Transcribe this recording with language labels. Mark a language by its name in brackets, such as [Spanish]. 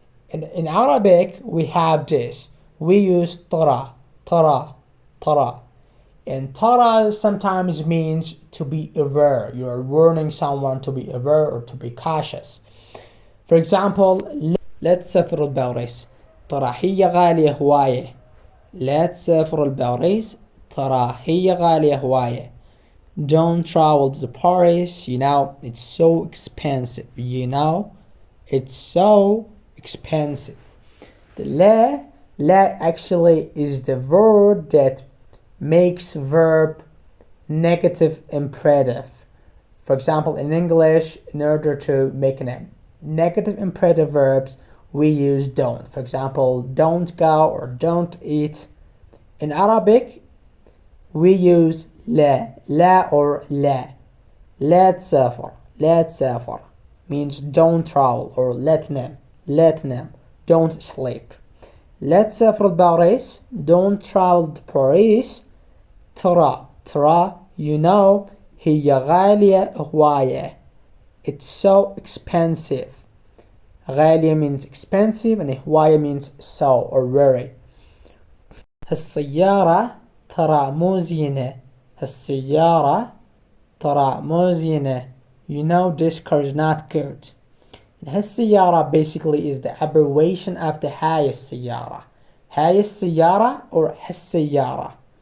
[English] In Arabic, we have this. We use ترى. ترى. ترى. And ترى sometimes means to be aware. You are warning someone to be aware or to be cautious. For example, [Arabic] لا تسافر باريس، ترى هي غالية هواية. لا تسافر باريس، ترى هي غالية هواية. [English] Don't travel to Paris, you know, it's so expensive. You know, it's so expensive. The la actually is the word that makes verb negative imperative. For example, in English, in order to make a negative imperative verbs, we use don't. For example, don't go or don't eat. In Arabic, we use la or la. [Arabic] لا تسافر, لا تسافر [English] means don't travel or [Arabic] لا تنام, [English] don't sleep. [Arabic] لا تسافر باريس, [English] don't travel to Paris. [Arabic] ترى, [English] you know, [Arabic] هي غالية هواية. [English] It's so expensive. غالية means expensive and هواية means so or very. [Arabic] هالسيارة ترى مو زينة. هالسيارة ترى مو زينة. [English] You know, this car is not good. هالسيارة basically is the abbreviation of the [Arabic] هاي السيارة. هاي السيارة or هالسيارة.